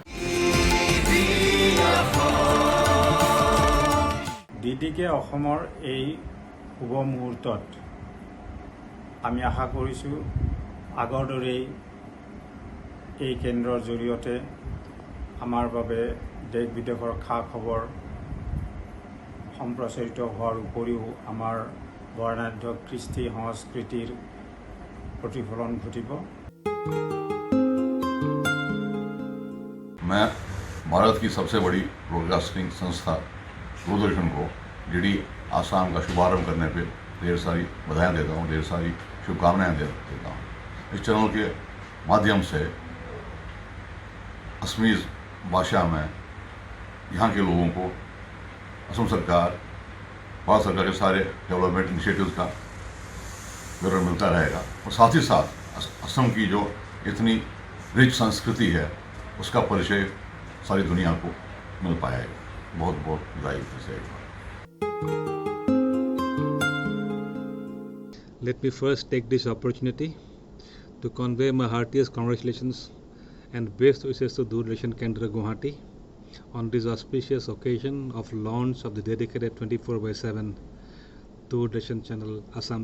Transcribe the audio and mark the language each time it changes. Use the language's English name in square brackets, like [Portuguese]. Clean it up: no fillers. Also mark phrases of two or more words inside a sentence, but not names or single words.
[Assamese] ডিডিকে অসমৰ এই শুভ মুহূৰ্তত আমি আশা কৰিছোঁ আগৰ দৰেই এই কেন্দ্ৰৰ জৰিয়তে আমাৰ বাবে দেশ বিদেশৰ খা খবৰ সম্প্ৰচাৰিত হোৱাৰ উপৰিও আমাৰ বৰ্ণাঢ্য কৃষ্টি সংস্কৃতিৰ প্ৰতিফলন ঘটিব। [Hindi] मैं भारत की सबसे बड़ी ब्रॉडकास्टिंग संस्था दूरदर्शन को डीडी आसाम का शुभारंभ करने पे ढेर सारी बधाइयाँ देता हूँ, ढेर सारी शुभकामनाएं देता हूँ। इस चैनल के माध्यम से असमीज भाषा में यहाँ के लोगों को असम सरकार, भारत सरकार के सारे [English] development initiatives [Hindi] का विवरण मिलता रहेगा और साथ ही साथ असम की जो इतनी रिच संस्कृति है उसका परिचय सारी दुनिया को मिल पाएगा। बहुत बहुत बधाई से। [English] Let me first take this opportunity to convey my heartiest congratulations and best wishes to Doordarshan Kendra Guwahati on this auspicious occasion of launch of the dedicated 24/7 Doordarshan channel Assam.